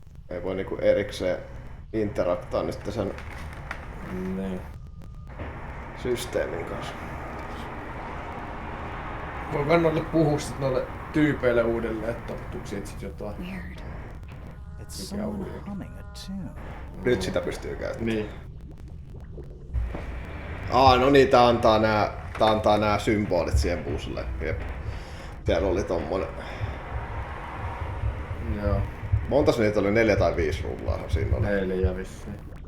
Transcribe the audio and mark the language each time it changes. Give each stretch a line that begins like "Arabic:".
Finnish: Ei voi niinku erikseen interaktaa nyt sen Niin. systeemin kanssa. Voin noille puhua sit noille tyypeille uudelleen, että tapahtuuko siitä sit jotain.
English: Weird. It's someone humming a tune.
Finnish: Nyt sitä pystyy käyttämään. Niin. No niin, tää antaa nää symbolit siihen buusille. Jep. Siellä oli tommonen. Joo. Montas niitä oli? 4 tai 5 rullaahan siinä oli. 4 vissiin.